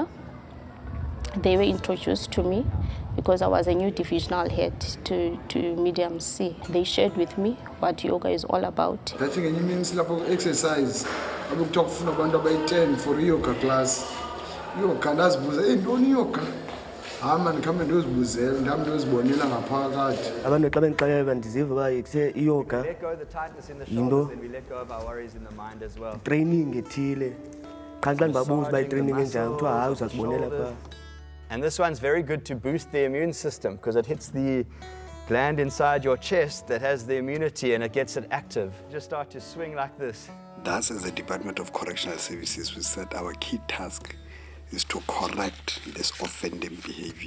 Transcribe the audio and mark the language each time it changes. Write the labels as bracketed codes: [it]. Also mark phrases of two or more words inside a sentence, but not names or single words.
[en] They were introduced to me because I was a new divisional head to Medium C. They shared with me what yoga is all about. I think it means exercise. I will talk for about 10 for yoga class. Yoga, that's yoga. [xh] hayi mani khambe ndiyozibuzela ndihambe ndiyozibonela ngaphakathi. Abantu xa bendixelela uba ndiziva uba kuthe iyoga [en] Let go of the tightness in the [xh] Yinto- [en] shoulders and we let go of our worries in the mind as well. [xh] training ethile qha xa ndibabuza uba itraining enjani kuthiwa hayi uzazibonela phaa. [en] And this one's very good to boost the immune system because it hits the gland inside your chest that has the immunity and it gets it active. Just start to swing like this. Thus, as the Department of Correctional Services, we said our key task is to correct this offending behavior.